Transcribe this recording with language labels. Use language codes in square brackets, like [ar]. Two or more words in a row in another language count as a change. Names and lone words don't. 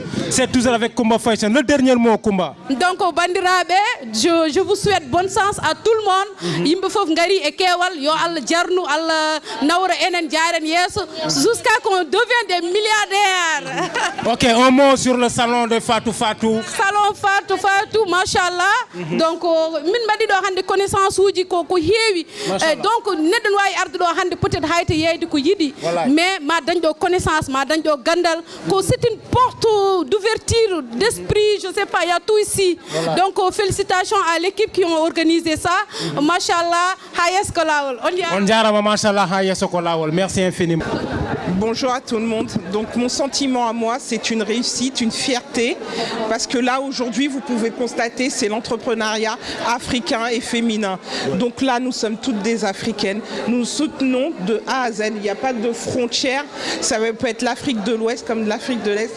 [fr] C'est toujours avec Kumba Fashion. Le dernier mot, Kumba. Donc bandiraɓe, je vous souhaite bonne chance à tout le monde. [ff] Yimɓe fof ngari e keewal yo Allah jarnu Allah nawra enen jaren yesso [fr] jusqu'à qu'on devienne des milliardaires. Ok, un mot sur le salon de Fatou Fatou. Salon Fatou machallah. [ff] Donc min mbaɗi ɗo hande connaissance uji ko heewi. Donc neɗɗo wawi arde ɗo hande peut-être hayte yeyde ko yiɗi mais ma dañ ɗo connaissance ma dañ ɗo gandal ko [fr] c'est une porte d'ouverture d'esprit, je sais pas, il y a tout ici. Donc félicitations à l'équipe qui ont organisé ça. [ff] Machallah, hayes ko lawol. On jarama machallah hayes ko lawol. [fr] Merci infiniment. Bonjour à tout le monde. Donc mon sentiment à moi, c'est une réussite, une fierté, parce que là aujourd'hui, vous pouvez constater, c'est l'entrepreneuriat africain et féminin. Donc là, nous sommes toutes des Africaines. Nous soutenons de A à Z. Il n'y a pas de frontières. Ça peut être l'Afrique de l'Ouest comme l'Afrique de l'Est.